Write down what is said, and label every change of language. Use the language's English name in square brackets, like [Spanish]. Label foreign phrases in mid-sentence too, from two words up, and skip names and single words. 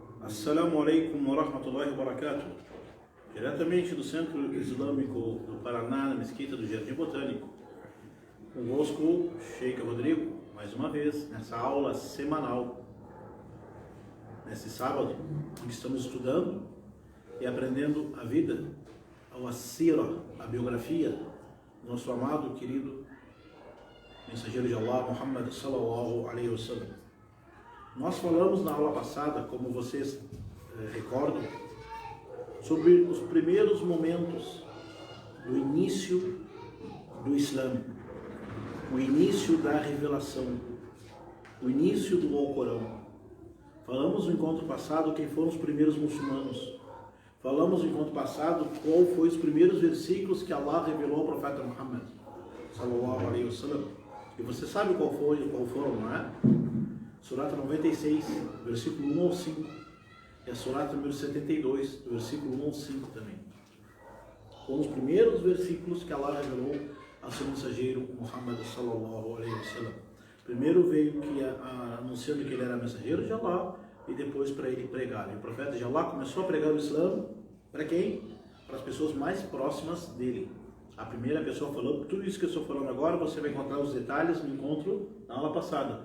[Arabic] السلام عليكم ورحمة الله وبركاته. [Portuguese] Diretamente do Centro Islâmico do Paraná, na Mesquita do Jardim Botânico. Convosco, Sheikh Rodrigo, mais uma vez, nessa aula semanal. Nesse sábado, onde estamos estudando e aprendendo a vida, a sira, a biografia do nosso amado, querido mensageiro de Allah, Muhammad [Arabic] صلى الله عليه وسلم. [Portuguese] Nós falamos na aula passada, como vocês recordam, sobre os primeiros momentos do início do Islã, o início da revelação, o início do Alcorão. Falamos no encontro passado quem foram os primeiros muçulmanos. Falamos no encontro passado qual foi os primeiros versículos que Allah revelou ao profeta Muhammad [Arabic] صلى الله عليه وسلم. [Portuguese] E você sabe qual foram, não é? Surata 96, versículo 1 ao 5. E a surata número 72, do versículo 1 ao 5 também. Foram os primeiros versículos que Allah revelou ao seu mensageiro Muhammad [Arabic] صلى الله عليه وسلم. [Portuguese] Primeiro veio anunciando que ele era mensageiro de Allah e depois para ele pregar. E o profeta de Allah começou a pregar o Islã para quem? Para as pessoas mais próximas dele. A primeira pessoa falou, tudo isso que eu estou falando agora, você vai encontrar os detalhes no encontro na aula passada.